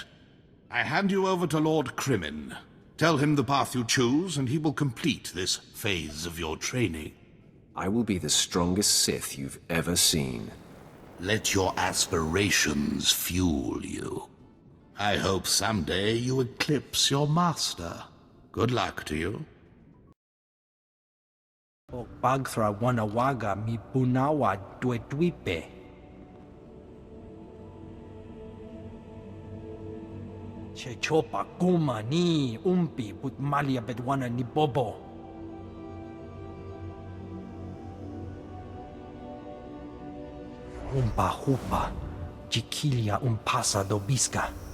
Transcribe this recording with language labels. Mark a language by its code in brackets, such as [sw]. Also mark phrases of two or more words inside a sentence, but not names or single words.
[en] I hand you over to Lord Krimin. Tell him the path you choose, and he will complete this phase of your training. I will be the strongest Sith you've ever seen. Let your aspirations fuel you. I hope someday you eclipse your master. Good luck to you. O pagthra wanawaga mi punawa duetwipe. Che chopa kuma ni umpi put malia bedwana ni bobo. Umpa hupa, chiquilia umpasa dobiska.